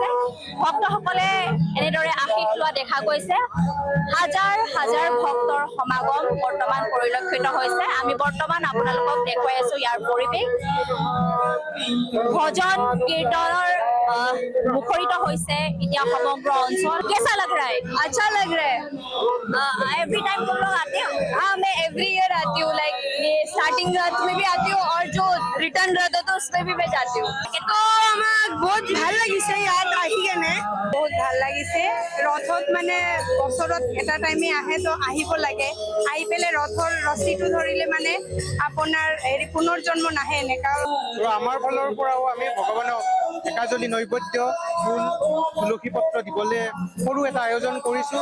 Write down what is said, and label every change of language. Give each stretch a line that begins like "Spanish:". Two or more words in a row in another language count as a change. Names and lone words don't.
Assamese: ভক্তসকলে এনেদৰে আশীষ লোৱা দেখা গৈছে। হাজাৰ হাজাৰ ভক্তৰ সমাগম বৰ্তমান পৰিলক্ষিত হৈছে। আমি বৰ্তমান আপোনালোকক দেখুৱাই আছো ইয়াৰ পৰিৱেশ। ভজন কীৰ্তনৰ মুখৰিত হৈছে এতিয়া সমগ্ৰ অঞ্চল।
Hindi: कैसा लग रहा है? अच्छा लग रहा है।
English: every time
Hindi: तुम लोग आते हो? हाँ, मैं
English: every year
Hindi: आती हूँ। लाइक ये स्टार्टिंग रथ में भी आती हूँ और जो रिटर्न रथ होता है उसमें भी मैं जाती हूँ। तो हमें बहुत
Assamese: ভাল লাগিছে ইয়াত আহি কেনে, বহুত ভাল লাগিছে। ৰথত মানে বছৰত এটা টাইমে আহে, তো আহিব লাগে। আহি পেলাই ৰথৰ ৰছীটো ধৰিলে মানে আপোনাৰ পুনৰ্জন্ম নাহে এনেকা। আমাৰ ফালৰ পৰাও আমি ভগৱানক একাজলি নৈবেদ্য, ফুল, তুলসী পত্ৰ দিবলৈ সৰু এটা আয়োজন কৰিছোঁ।